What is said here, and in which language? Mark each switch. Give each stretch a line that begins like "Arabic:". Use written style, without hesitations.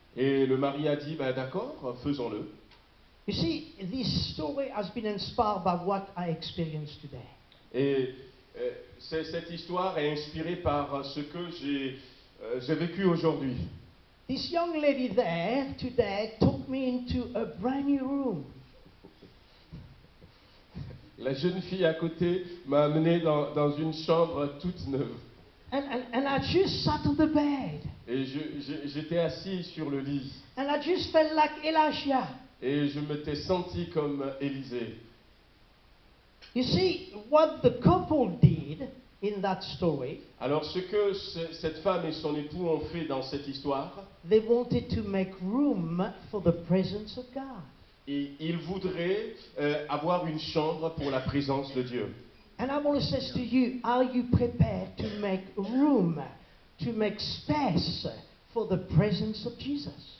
French: Et le mari a dit, ben d'accord, faisons-le.
English: You see, this story has been inspired by what I experienced today.
French: Et cette histoire est inspirée par ce que j'ai vécu aujourd'hui.
English: This young lady there today took me into a brand new room.
French: La jeune fille à côté m'a amené dans une chambre toute neuve.
English: And I just sat on the bed.
French: Et j'étais assis sur le lit.
English: And I just felt like Elisha.
French: Et je m'étais senti comme Élisée.
English: You see, what the couple did in that story,
French: Alors ce que cette femme et son époux ont fait dans cette histoire,
English: they wanted to make room for the presence of God.
French: et ils voudraient avoir une chambre pour la présence de Dieu.
English: And I want to say to you, are you prepared to make room, to make space for the presence of Jesus?